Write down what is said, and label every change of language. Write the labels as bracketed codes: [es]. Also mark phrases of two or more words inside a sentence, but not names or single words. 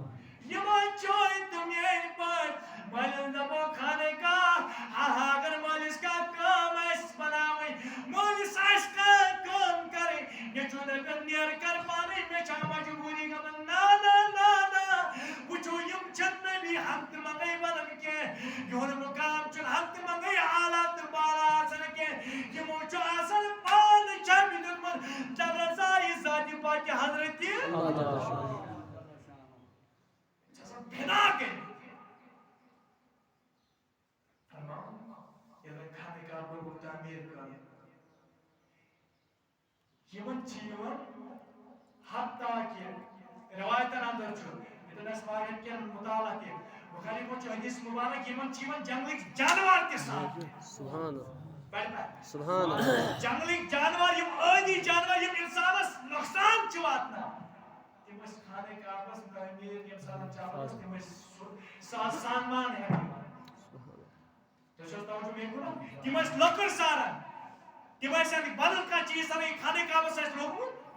[ks] یِمن چٲنۍ تہٕ میٲنۍ پٲٹھۍ مٲلِس دپو خانہ کعبہ ہاں ہاں اگر مٲلِس کانٛہہ کٲم آسہِ بناوٕنۍ مٲلِس آسہِ کانٛہہ کٲم کرٕنۍ نیٚچوٗ دپن نیرٕ کر پانے مےٚ چھا مجبوٗری گٔمٕژ نا وٕچھو یِم چھنہٕ نبی ہفتہٕ منٛگے بنان کینٛہہ یِہُنٛد مقام چھُنہٕ ہفتہٕ منٛگے اعلیٰ تہٕ بالا آسان کینٛہہ یِمو چھُ آسان پانہٕ چھپہِ دیُتمُت دبرزایہِ ذاتِ پاکہِ حضرت [ar] اللہ جل شان [ks] بنا کٔرِتھ فرماوُن ییٚلہِ خانہ کعبہ لوگُکھ تعمیٖر کرُن یِمن چھِ یِوان حتیٰ کہِ روایتن اندر چھُ ییٚتٮ۪ن اَسہِ واریاہن کینٛہہ مُطالعہ تہِ بُخاری منٛز چھُ حدیث مُبارک یِمن چھِ یِوان جنگلٕکۍ جانور تہِ ساتھ [ar] سبحان اللہ سبحان سبحان اللہ [ks] جنگلٕکۍ جانور یِم ٲدی جانور یِم اِنسانس نۄقصان چھِ واتناوان تِم ٲسۍ خانہ کعبس تعمیٖر ییٚمہِ ساتہٕ چلان ٲس تِم ٲسۍ سامان ہٮ۪وان تُہۍ چھِو حظ توجہ مےٚ کوٚرمُت تِم ٲسۍ لٔکٕر ساران تِم ٲسۍ بدل کانٛہہ چیٖز ساران خانہ کعبس آسہِ لوگمُت